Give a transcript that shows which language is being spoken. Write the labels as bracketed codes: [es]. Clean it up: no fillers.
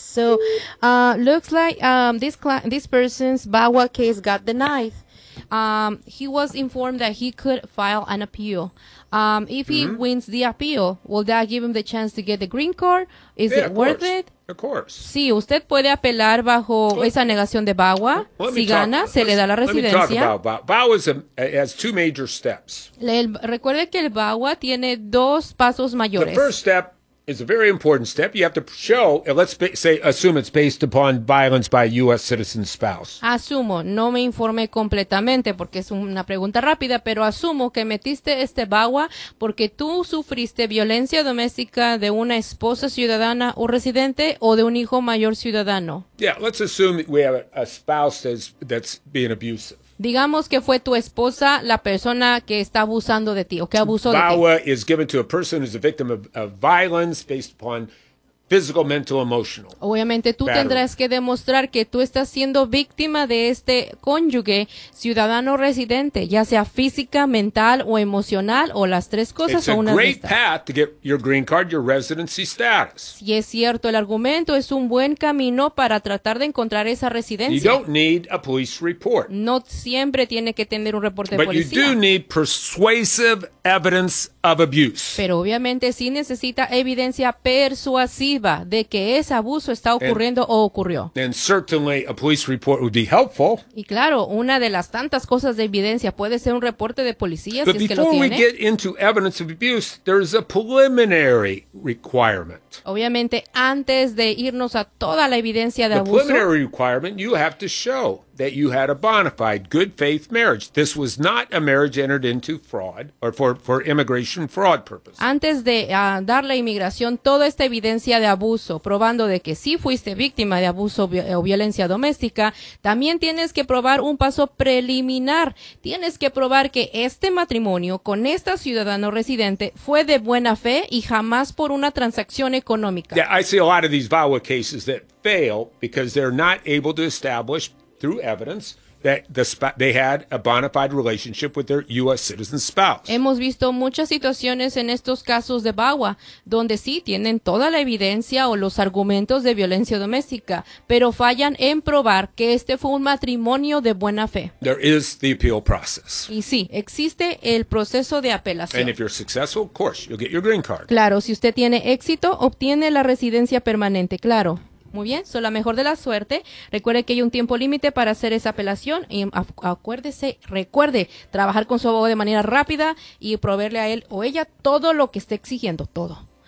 [en] So, looks like this person's VAWA case got denied. He was informed that he could file an appeal. If he mm-hmm. wins the appeal, will that give him the chance to get the green card? Is it worth it? Of course. [es] Sí, usted puede apelar bajo esa negación de VAWA. Si gana, se le da la residencia. [en] Let me talk about VAWA. VAWA has two major steps. [es] Recuerde que el VAWA tiene dos pasos mayores. [en] The first step is a very important step. You have to show, assume it's based upon violence by a U.S. citizen spouse. [es] Asumo, no me informé completamente porque es una pregunta rápida, pero asumo que metiste este VAWA porque tú sufriste violencia doméstica de una esposa ciudadana o residente o de un hijo mayor ciudadano. [en] Yeah, let's assume we have a spouse that's being abusive. [es] Digamos que fue tu esposa la persona que está abusando de ti o que abusó de ti. [en] VAWA is given to a person who's a victim of violence based upon physical, mental, emotional. [es] Obviamente tú tendrás que demostrar que tú estás siendo víctima de este cónyuge, ciudadano residente, ya sea física, mental o emocional o las tres cosas o una de estas. [en] It's a great path to get your green card, your residency status. [es] Y es cierto, el argumento es un buen camino para tratar de encontrar esa residencia. [en] You don't need a police report. [es] No siempre tiene que tener un reporte de policía. [en] But you do need persuasive evidence of abuse. [es] Pero obviamente sí necesita evidencia persuasiva de que ese abuso está ocurriendo o ocurrió. [en] And certainly a police report would be helpful. [es] Y claro, una de las tantas cosas de evidencia puede ser un reporte de policía si es que lo tiene. [en] But before we get into evidence of abuse, there is a preliminary requirement. [es] Obviamente, antes de irnos a toda la evidencia de abuso, [en] the preliminary requirement, you have to show that you had a bona fide, good faith marriage. This was not a marriage entered into fraud or for immigration fraud purposes. [es] Antes de dar la inmigración toda esta evidencia de abuso, probando de que sí fuiste víctima de abuso o violencia doméstica, también tienes que probar un paso preliminar. Tienes que probar que este matrimonio con esta ciudadano residente fue de buena fe y jamás por una transacción económica. [en] Yeah, I see a lot of these VAWA cases that fail because they're not able to establish through evidence that they had a bona fide relationship with their U.S. citizen spouse. [es] Hemos visto muchas situaciones en estos casos de VAWA donde sí tienen toda la evidencia o los argumentos de violencia doméstica, pero fallan en probar que este fue un matrimonio de buena fe. [en] There is the appeal process. [es] Y sí, existe el proceso de apelación. [en] And if you're successful, of course, you'll get your green card. [es] Claro, si usted tiene éxito, obtiene la residencia permanente, claro. Muy bien, soy la mejor de la suerte. Recuerde que hay un tiempo límite para hacer esa apelación. Y recuerde trabajar con su abogado de manera rápida y proveerle a él o ella todo lo que esté exigiendo, todo.